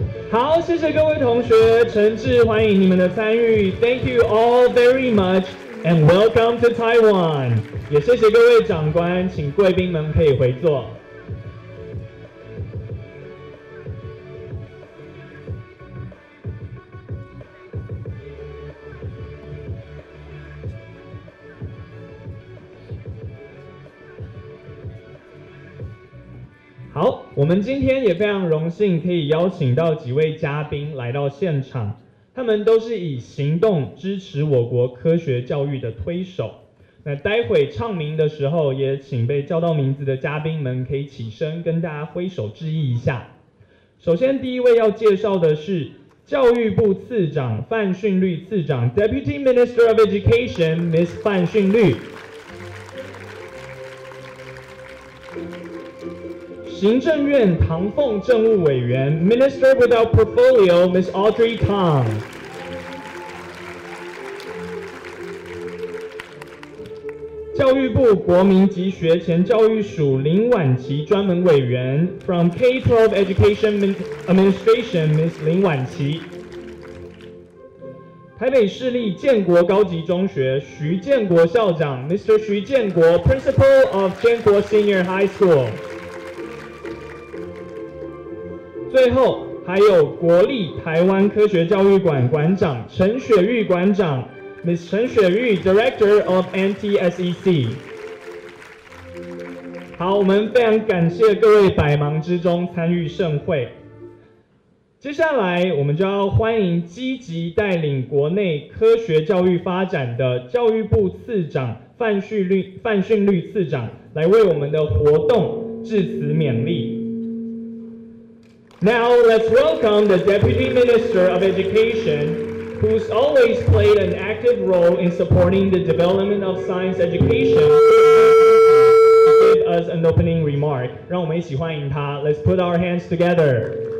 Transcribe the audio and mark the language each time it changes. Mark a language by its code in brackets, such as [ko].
[zh] 好，谢谢各位同学，诚挚欢迎你们的参与。 [en] Thank you all very much and welcome to Taiwan。 [zh] 也谢谢各位长官，请贵宾们可以回座。好，我们今天也非常荣幸可以邀请到几位嘉宾来到现场，他们都是以行动支持我国科学教育的推手。那待会唱名的时候，也请被叫到名字的嘉宾们可以起身跟大家挥手致意一下。首先，第一位要介绍的是教育部次长范训律次长 ， [en] Deputy Minister of Education Miss [zh] 范训律。行政院唐凤政务委员 [en] Minister without Portfolio Miss Audrey Tang。 [zh] 教育部国民及学前教育署林婉琪专门委员 [en] From K-12 Education Administration Miss [zh] 林婉琪。台北市立建国高级中学徐建国校长 Mr. [en] 徐建国 Principal of 建国 Senior High School。 [zh] 最后还有国立台湾科学教育馆馆长陈雪玉馆长 ， [en] Miss 陈雪玉 Director of NTSEC。 [zh] 好，我们非常感谢各位百忙之中参与盛会。接下来我们就要欢迎积极带领国内科学教育发展的教育部次长范训律次长来为我们的活动致辞勉励。 [en] Now let's welcome the Deputy Minister of Education, who's always played an active role in supporting the development of science education, to give us an opening remark. [zh] 让我们一起欢迎他。 [en] Let's put our hands together.